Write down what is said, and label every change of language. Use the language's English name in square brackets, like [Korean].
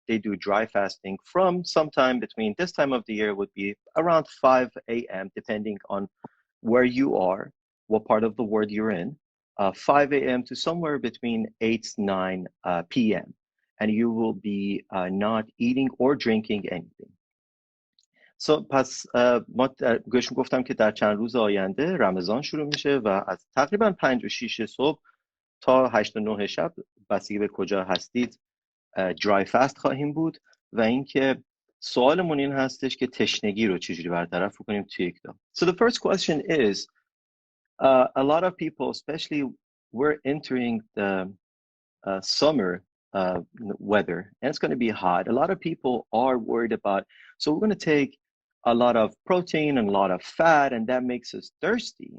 [English] They do dry fasting from sometime between this time of the year would be around 5 a.m., depending on where you are, what part of the world you're in, 5 a.m. to somewhere between 8, 9 p.m. And you will be not eating or drinking anything. [Persian] پس گوش گفتم که در چند روز آینده رمضان شروع میشه و از تقریبا 5 و 6 صبح تا 8 و 9 شب بستگی به کجا هستید درای فست خواهیم بود و اینکه سوالمون این هستش که تشنگی رو چجوری برطرف کنیم توی یک دام. [English] So the first question is a lot of people, especially we're entering the summer weather, and it's going to be hot. A lot of people are worried about, so we're going to take a lot of protein and a lot of fat, and that makes us thirsty.